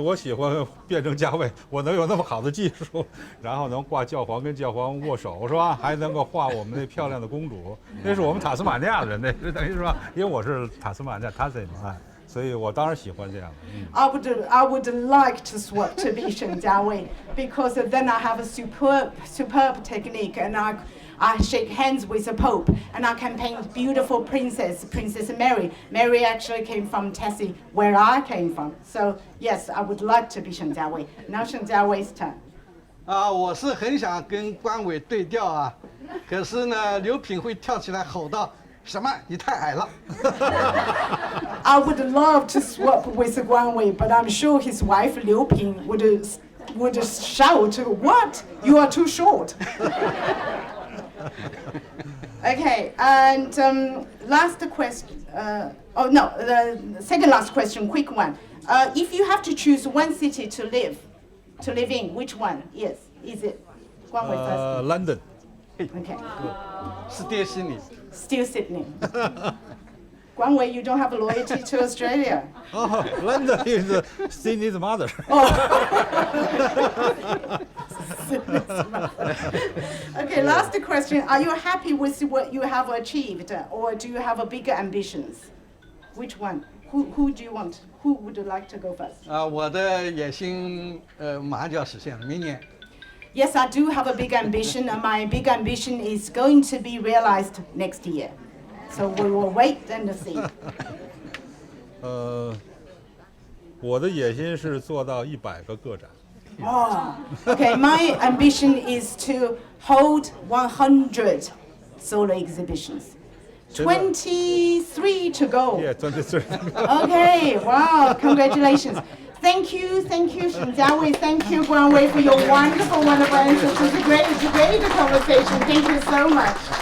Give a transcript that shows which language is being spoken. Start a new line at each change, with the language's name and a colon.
Chinese: 我喜欢变成家卫，我能有那么好的技术，然后能挂教皇跟教皇握手，是吧？还能够画我们那漂亮的公主，那是我们塔斯马尼亚人，那是等于是吧？因为我是塔斯马尼亚塔斯马，所以我当然喜欢这样的。
English: I would like to swap to be Shen Jianwei because then I have a superb technique, and I shake hands with the Pope, and I can paint beautiful Princess Mary. Mary actually came from Tessie, where I came from. So yes, I would like to be Shen Jianwei. Now Shen Jianwei's turn.
Chinese: 我是很想跟关伟对调啊，可是呢，刘品会跳起来吼道：“什么？你太矮了！”
English: I would love to swap with Guan Wei, but I'm sure his wife Liu Ping would shout, "What? You are too short." Okay, and last question. The second last question, quick one. If you have to choose one city to live in, which one? Yes, is it? Guan Wei first. London. Okay. Still Sydney. Still Sydney. Guan Wei, you don't have loyalty to Australia. Oh, London is Sydney's mother. Okay, last question. Are you happy with what you have achieved, or do you have bigger ambitions? Which one? Who do you want? Who would you like to go first?
Chinese: 我的野心马上就要实现了，明年。
English: Yes, I do have a big ambition, and my big ambition is going to be realized next year. So we will wait and see.
Chinese: 我的野心是做到100个个展。
English: Oh, okay. My ambition is to hold 100 solo exhibitions. 23 to go. Yeah, 23. Okay, wow, congratulations. Thank you, Shen Jianwei. Thank you, Guan Wei, for your wonderful answers. It was a great conversation. Thank you so much.